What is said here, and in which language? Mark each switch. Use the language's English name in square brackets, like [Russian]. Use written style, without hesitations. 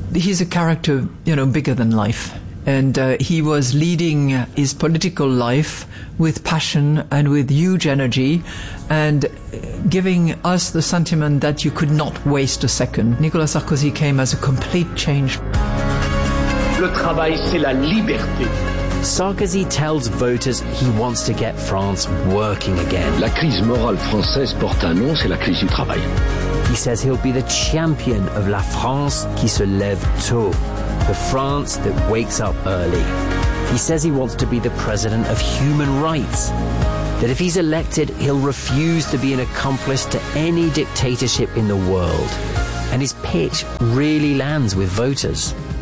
[English] He's a character, you know, bigger than life. And he was leading his political life with passion and with huge energy and giving us the sentiment that you could not waste a second. Nicolas Sarkozy came as a complete change. [French] Le travail, c'est la liberté. [English] Sarkozy tells voters he wants to get France working again. [French] La crise morale française porte un nom, c'est la crise du travail. [English] He says he'll be the champion of [French] la France qui se lève tôt. [English] The France that wakes up early. He says he wants to be the president of human rights. that if he's elected, he'll refuse to be an accomplice to any dictatorship in the world. And his pitch really lands with voters.